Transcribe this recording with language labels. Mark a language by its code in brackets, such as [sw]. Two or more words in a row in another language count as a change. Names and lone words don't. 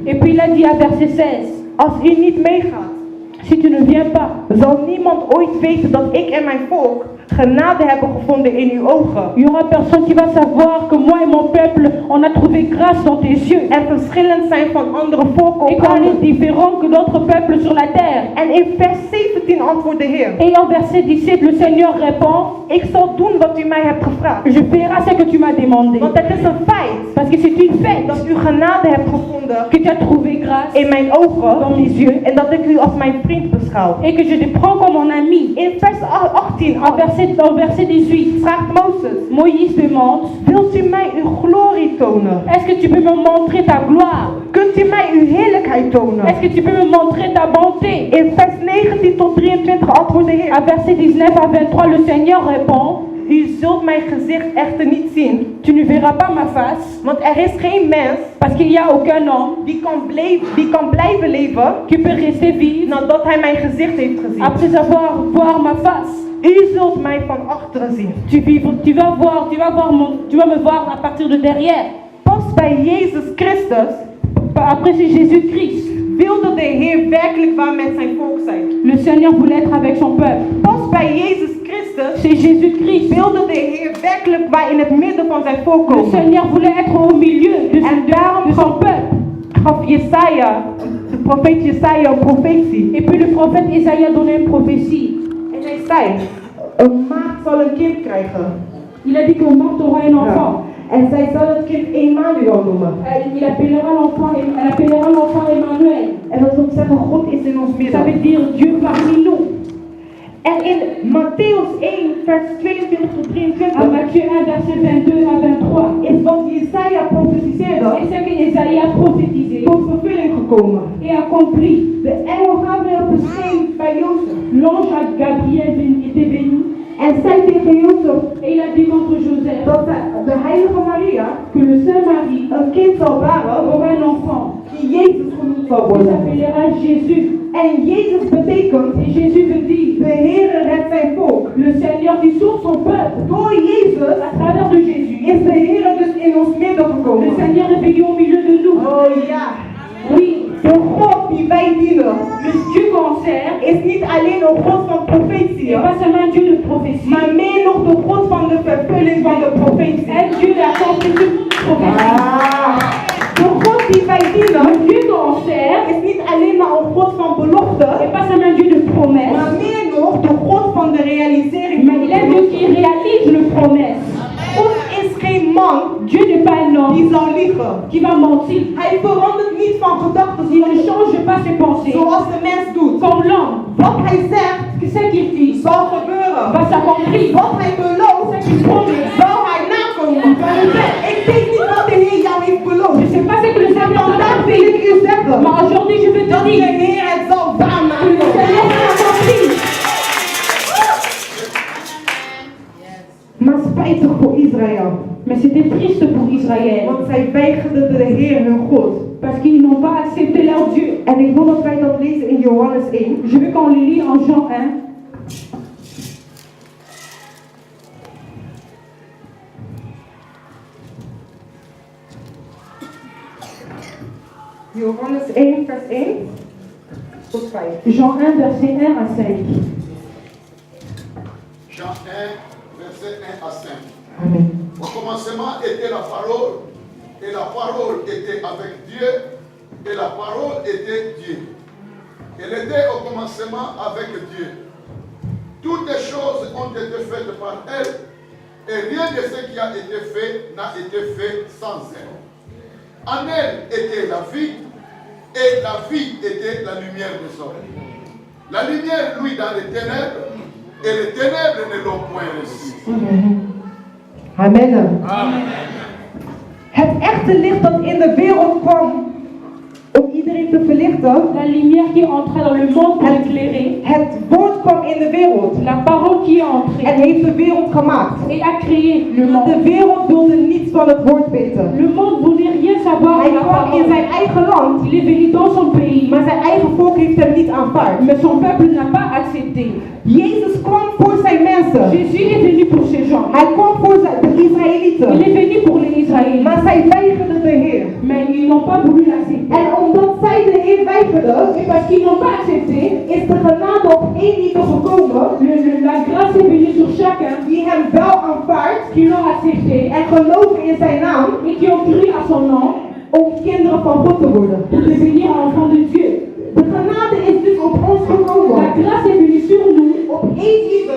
[fr] Et puis il a dit à verset 16, [nl] als u niet meegaat, [fr] si tu ne viens pas, [nl] zal niemand ooit weten dat ik en mijn volk genade hebben gevonden in uw ogen. [fr] il y aura personne qui va savoir que moi et mon peuple, on a trouvé grâce dans tes yeux. [nl] En verschillend zijn van andere volken [fr] Et [nl] op [fr] qu'on [nl] aarde. [fr] est différent que d'autres peuples sur la terre. [nl] En in vers 17 antwoordt de Heer, [fr] Et en verset 17, le Seigneur répond, [nl] ik zal doen wat u mij hebt gevraagd. [fr] je ferai ce que tu m'as demandé. [nl] Want het is een feit [fr] Parce que c'est une fête [nl] dat u genade hebt gevonden [fr] que tu as trouvé grâce [nl] in mijn ogen [fr] dans mes yeux [nl] en dat ik u als mijn vriend beschouw. [fr] et que je te prends comme mon ami. [nl] In vers 18 [fr] En verset 18, [nl] vraagt Mozes, [fr] Moïse demande, [nl] wilt u mij uw glorie tonen? [fr] est-ce que tu peux me montrer ta gloire? [nl] Kunt u mij uw heerlijkheid tonen? [fr] Est-ce que tu peux me montrer ta bonté? [nl] In vers 19 tot 23 antwoordt de Heer, [fr] À verset 19 à 23, le Seigneur répond, [nl] u zult mijn gezicht echter niet zien, [fr] tu ne verras pas ma face, [nl] want er is geen mens [fr] parce qu'il n'y a aucun homme [nl] die kan blijven leven [fr] qui peut rester vivre [nl] nadat hij mijn gezicht heeft gezien. [fr] après avoir voir ma face. [nl] U zult mij van achteren zien. [fr] Tu vas me voir à partir de derrière. [nl] Pas bij Jezus Christus [fr] Après c'est Jésus-Christ. [nl] wilde de Heer werkelijk waar met zijn volk zijn. [fr] Le Seigneur voulait être avec son peuple. [nl] Pas bij Jezus Christus [fr] C'est Jésus-Christ. [nl] wilde de Heer werkelijk waar in het midden van zijn volk [fr] Le [nl] komen. [fr] Seigneur voulait être au milieu de son peuple. [nl] Gaf Jesaja, de profeet Jesaja een profetie. [fr] Et puis le prophète Isaïe a donné une prophétie. [nl] En hij zei, een maagd zal een kind krijgen. [fr] Il a dit qu'au mort aura un enfant. [nl] En zij zal het kind Emmanuel noemen. [fr] Elle appellera l'enfant Emmanuel. [nl] En dat wil zeggen, God is in ons [fr] Ça [nl] midden. [fr] veut dire Dieu parmi nous. [nl] En in Matthäus 1, vers 22 tot 23, [fr] À Matthieu 1, verset 22 à 23. [nl] is wat Jesaja profetiseerde, [fr] Et ce que Isaïe a prophétisé [nl] tot vervulling gekomen. [fr] et accompli. [nl] De engel Gabriel verscheen bij Jozef [fr] L'ange Gabriel était venu [nl] en zei tegen Jozef [fr] et il a dit contre Joseph [nl] dat de heilige Maria [fr] que le Saint-Marie [nl] een kind zal baren [fr] aura un enfant [nl] die Jezus genoemd zal [fr] qui [nl] worden. [fr] s'appellera Jésus. [nl] En Jezus betekent, [fr] Et Jésus veut dire [nl] de Heere redt zijn volk. [fr] le Seigneur qui sauve son peuple. [nl] Door Jezus [fr] À travers de Jésus, [nl] is de Heere dus in ons midden [fr] le [nl] gekomen. [fr] Seigneur est venu au milieu de nous. [nl] Oh ja. [fr] Oui, [nl] De God die wij dienen [fr] le Dieu qu'on sert [nl] is niet alleen een God van profetie, [fr] n'est pas seulement un Dieu de prophétie, [nl] maar meer nog de God van de vervulling van de profetie. [fr] un Dieu d'accomplir prophétie. [nl] De God die wij dienen [fr] Le Dieu qu'on sert [nl] is niet alleen maar een God van beloften, [fr] n'est pas seulement un Dieu de promesses, [nl] maar meer nog de God van de realisering [fr] mais [nl] van [fr] il [nl] de [fr] est un Dieu [nl] beloften. [fr] qui réalise les promesses. [nl] God is geen man [fr] Dieu n'est pas un [nl] die [fr] homme [nl] zal liegen. [fr] qui va mentir. [nl] Hij verandert niet van gedachten [fr] Il ne change pas ses pensées [nl] zoals de mens doet. [fr] comme l'homme. [nl] Wat hij zegt [fr] Ce qu'il dit [nl] zal gebeuren. [fr] va s'accomplir. [nl] Wat hij belooft zal hij nakomen. Ik weet niet wat de Heer jou heeft beloofd. [fr] Je ne sais pas ce que le Seigneur t'a [nl] Vandaag wil [fr] fait, [nl] ik u zeggen [fr] mais aujourd'hui je veux te [nl] dat de [fr] dire [nl] Heer het zal [fr] que le [nl] waarmaken. [fr] Seigneur t'a accompli. [nl] Maar spijtig voor Israël, [fr] Mais c'était triste pour Israël [nl] want zij weigerden de Heer hun God. [fr] parce qu'ils n'ont pas accepté leur Dieu. [nl] En ik wil dat wij dat lezen in Johannes 1. [fr] Je veux qu'on le lit en Jean 1. [nl] Johannes 1, vers 1 tot 5. [fr] Jean 1, verset 1 à 5. Jean 1, verset 1 à 5. Amen. Au commencement était la parole, et la parole était avec Dieu, et la parole était Dieu. Elle était au commencement avec Dieu. Toutes les choses ont été faites par elle, et rien de ce qui a été fait n'a été fait sans elle. En elle était la vie, et la vie était la lumière des hommes. La lumière, lui, dans les ténèbres, et les ténèbres ne l'ont point reçue. Amen. [nl] Het echte licht dat in de wereld kwam om iedereen te verlichten. [fr] La lumière qui entra dans le monde pour éclairer. [nl] Het woord kwam in de wereld [fr] La parole qui est entrée [nl] en heeft de wereld gemaakt. [fr] et a créé le [nl] De [fr] monde. [nl] wereld wilde niets van het woord weten. [fr] Le monde voulait rien savoir [nl] Hij [fr] de la [nl] kwam in [fr] parole. [nl] zijn eigen land, [fr] Il est venu dans son pays, [nl] maar zijn eigen volk heeft hem niet aanvaard. [fr] mais son peuple n'a pas accepté. [nl] Jezus kwam voor zijn mensen. [fr] Jésus est venu pour ces gens. [nl] Hij kwam voor de [fr] Il [nl] Israëlieten. [fr] est venu pour les Israéliens, [nl] Maar zij weigerden de Heer. [fr] mais ils n'ont pas voulu l'accepter. [nl] En omdat zij de Heer weigerden, [fr] Et parce qu'ils n'ont pas accepté, [nl] is de genade op één ieder gekomen [fr] la grâce est venue sur chacun [nl] die hem wel aanvaardt [fr] qui l'ont accepté [nl] en geloven in zijn naam [fr] et qui ont cru à son nom [nl] om kinderen van God te worden. [fr] pour devenir enfants de Dieu. [nl] De genade is dus op ons [fr] La [nl] gekomen. [fr] grâce est venue sur nous, [nl] Op één ieder